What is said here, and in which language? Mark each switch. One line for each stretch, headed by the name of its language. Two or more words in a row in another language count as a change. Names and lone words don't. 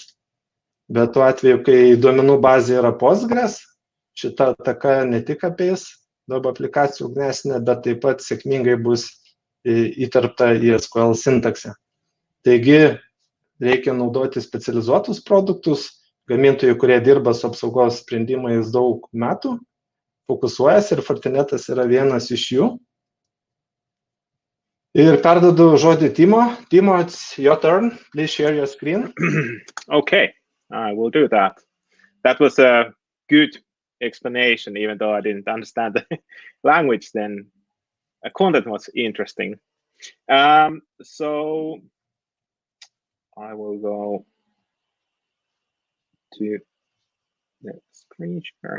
Lithuanian: Bet tuo atveju, kai duomenų bazė yra Postgres, šita ataka ne tik apeis web aplikacijų ugnesinė, bet taip pat sėkmingai bus įterpta į SQL sintaksę. Taigi reikia naudoti specializuotus produktus, gamintojai, kurie dirba su apsaugos sprendimais daug metų, fokusuojasi ir Fortinetas yra vienas iš jų. Ir perdodu žodį Timo.
English: Timo, it's your turn. Please share your screen. Okay, I will do that. That was a good explanation, even though I didn't understand the language then. The content was interesting. So I will go to the screen share.